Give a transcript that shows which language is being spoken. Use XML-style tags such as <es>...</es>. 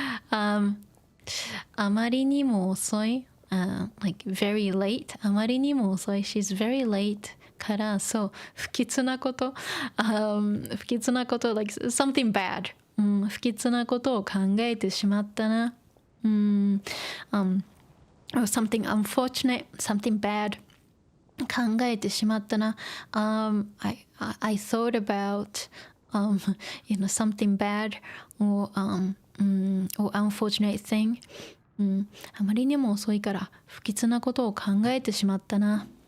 <ja>あまりにも遅い。</ja> <en>like very late.</en> <ja>あまりにも遅い。</ja> <en>She's very late.</en> <ja>からそう不吉なこと、不吉なこと like something bad、不吉なことを考えてしまったな。</ja> <en>or something unfortunate, something bad</en> <ja>考えてしまったな。</ja> <en>I thought about something bad or or unfortunate thing、</en> <ja>あまりにも遅いから不吉なことを考えてしまったな。</ja>